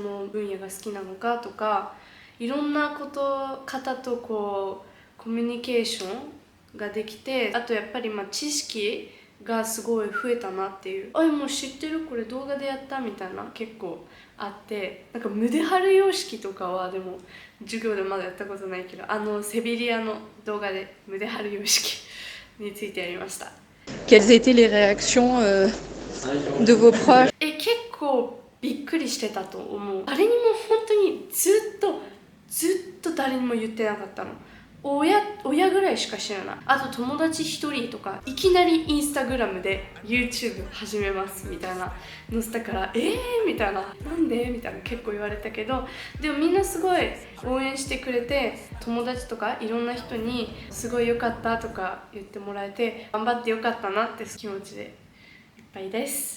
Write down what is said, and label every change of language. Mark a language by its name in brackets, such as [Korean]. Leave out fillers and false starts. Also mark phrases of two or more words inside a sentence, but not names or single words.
[Japanese] の分野が好きなのかとか、いろんな方とコミュニケーションができて、あとやっぱり知識がすごい増えたなっていう、もう知ってる、これ動画でやったみたいな結構あって、胸張る様式とかはでも授業でまだやったことないけど、セビリアの動画で胸張る様式についてやりました。 [French] Quelles étaient les réactions de vos proches? [Japanese] 結構びっくりしてたと思う。誰にも本当にずっと誰にも言ってなかったの。親ぐらいしか知らない。あと友達一人とかいきなりインスタグラムで YouTube 始めますみたいな載せたから、みたいな、なんでみたいな結構言われたけど、でもみんなすごい応援してくれて、友達とかいろんな人にすごい良かったとか言ってもらえて、頑張って良かったなって気持ちでいっぱいです。